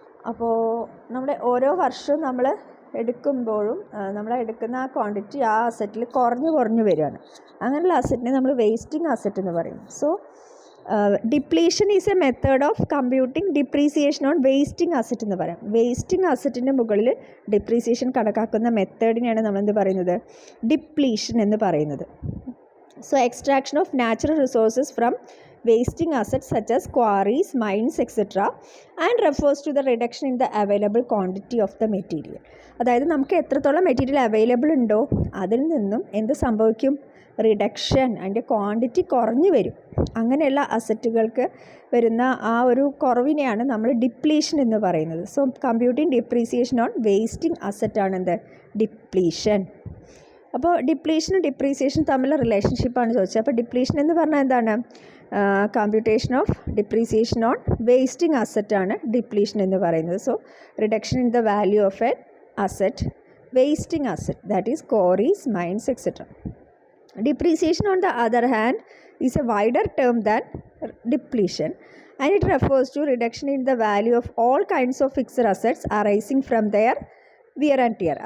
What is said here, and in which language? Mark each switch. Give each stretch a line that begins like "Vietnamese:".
Malayalam: അപ്പോൾ നമ്മുടെ ഓരോ വർഷവും നമ്മൾ എടുക്കുമ്പോഴും നമ്മൾ എടുക്കുന്ന ആ ക്വാണ്ടിറ്റി ആ അസറ്റിൽ കുറഞ്ഞു വരികയാണ്. അങ്ങനെയുള്ള അസറ്റിനെ നമ്മൾ വേസ്റ്റിംഗ് അസറ്റ് എന്ന് പറയും.
English: so depletion is a method of computing depreciation on wasting asset
Malayalam: എന്ന് പറയാം. വേസ്റ്റിംഗ് അസറ്റിൻ്റെ മുകളിൽ ഡിപ്രീസിയേഷൻ കണക്കാക്കുന്ന മെത്തേഡിനെയാണ് നമ്മളെന്ത് പറയുന്നത്? ഡിപ്ലീഷൻ എന്ന് പറയുന്നത്.
English: So extraction of natural resources from wasting assets such as quarries, mines, etc. and refers to the reduction in the available quantity of the material.
Malayalam: അതായത് നമുക്ക് എത്രത്തോളം മെറ്റീരിയൽ അവൈലബിൾ ഉണ്ടോ അതിൽ നിന്നും എന്ത് സംഭവിക്കും? റിഡക്ഷൻ, അതിൻ്റെ ക്വാണ്ടിറ്റി കുറഞ്ഞു വരും. അങ്ങനെയുള്ള അസറ്റുകൾക്ക് വരുന്ന ആ ഒരു കുറവിനെയാണ് നമ്മൾ ഡിപ്ലീഷൻ എന്ന് പറയുന്നത്. So computing depreciation on wasting അസറ്റാണ് എന്ത്? ഡിപ്ലീഷൻ. അപ്പോൾ ഡിപ്ലീഷനും ഡിപ്രീസിയേഷനും തമ്മിലുള്ള റിലേഷൻഷിപ്പാണ് ചോദിച്ചത്. അപ്പോൾ ഡിപ്ലീഷൻ എന്ന് പറഞ്ഞാൽ എന്താണ്? Computation of depreciation on wasting അസറ്റാണ് depletion എന്ന് പറയുന്നത്.
English: So reduction in the value of a asset, wasting asset, that is quarries, mines, etcetera. Depreciation on the other hand is a wider term than depletion, and it refers to reduction in the value of all kinds of fixed assets arising from their wear and tear.